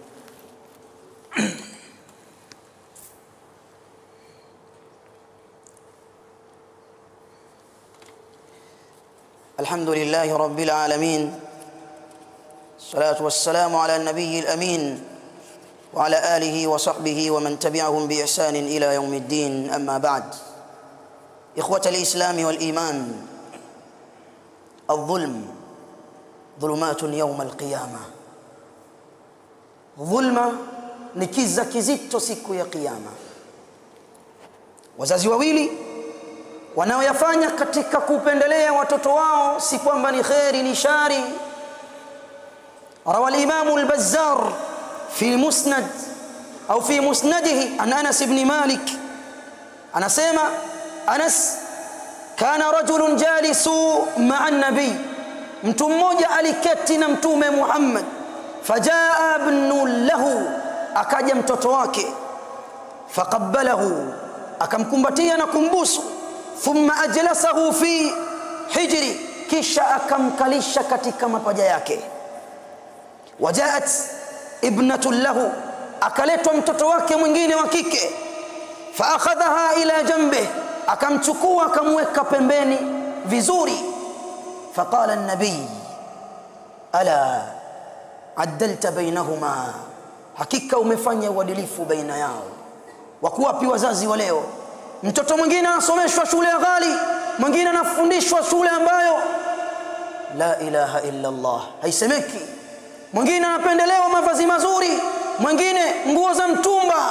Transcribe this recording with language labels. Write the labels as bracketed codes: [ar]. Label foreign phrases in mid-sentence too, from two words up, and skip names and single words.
[ar] الحمد لله رب العالمين، الصلاة والسلام على النبي الأمين وعلى آله وصحبه ومن تبعهم بإحسان إلى يوم الدين. أما بعد، إخوة الإسلام والإيمان، الظلم ظلمات يوم القيامة. [sw] ظلma ni kiza kizito siku ya kiyama. Wazazi wawili wanaoyafanya katika kupendelea watoto wao si kwamba ni khairi ni shari. [ar] رواه الإمام البزار في المسند أو في مسنده عن أنس ابن Malik, anasema Anas, كان رجل جالس مع النبي, [sw] mtu mmoja aliketi na mtume Muhammad, [ar] فجاء ابن له, [sw] akaja mtoto wake, faqabbalahu, akamkumbatia na kumbusu, [ar] ثم أجلسه في حجره, [sw] kisha akamkalisha katika mapaja yake. [ar] وجاءت ابنة له, [sw] akaletwa mtoto wake mwingine wa kike, [ar] فأخذها إلى جنبه, [sw] akamchukua akamweka pembeni vizuri. [ar] فقال النبي ألا عدلت بينهما, [sw] hakika umefanya uadilifu baina yao. Wakuwapi wazazi wa leo? Mtoto mwingine anasomeshwa shule ya ghali, mwingine anafundishwa shule ambayo [ar] لا إله إلا الله [sw] haisemeki, mwingine anapendelewa mavazi mazuri, mwingine nguo za mtumba.